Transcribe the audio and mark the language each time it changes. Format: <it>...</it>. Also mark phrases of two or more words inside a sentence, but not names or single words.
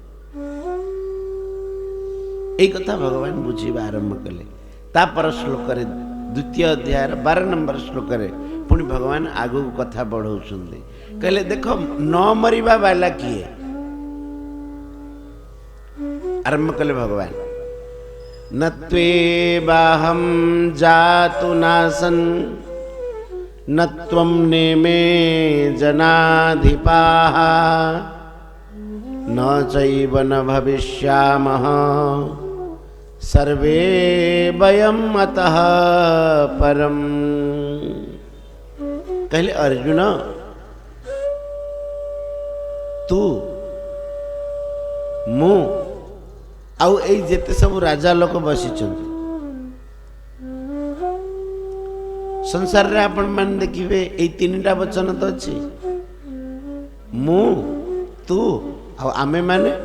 <or>ଏକ କଥା ଭଗବାନ ବୁଝିବା ଆରମ୍ଭ କଲେ ତାପର ଶ୍ଳୋକ ରେ ଦ୍ୱିତୀୟ ଅଧ୍ୟାୟ 12 ନମ୍ବର ଶ୍ଳୋକ ରେ ପୁଣି ଭଗବାନ ଆଗୁ କଥା ବଢ଼ଉଛନ୍ତି କହିଲେ ଦେଖ ନ ମରିବା ବାଲା କିଏ ଆରମ୍ଭ କଲେ ଭଗବାନ</or> <sa>न त्वेवाहं जातु नासन् न त्वं नेमे जनाधिपाः न चैव न भविष्यामः सर्वे वयम् अतः परम्।</sa> <or>କହିଲେ ଅର୍ଜୁନ ତୁ ମୁଁ ଆଉ ଏ ଯେତେ ସବ ରାଜା ଲୋକ ବସି ସଂସାର ରେ ଆପଣ ମାନ ଦେଖିବେ ଏ ତିନିଟା ବଚନ ତ ଅଛି ମୁଁ ତୁ ଆ ଆମେ ମାନେ</or>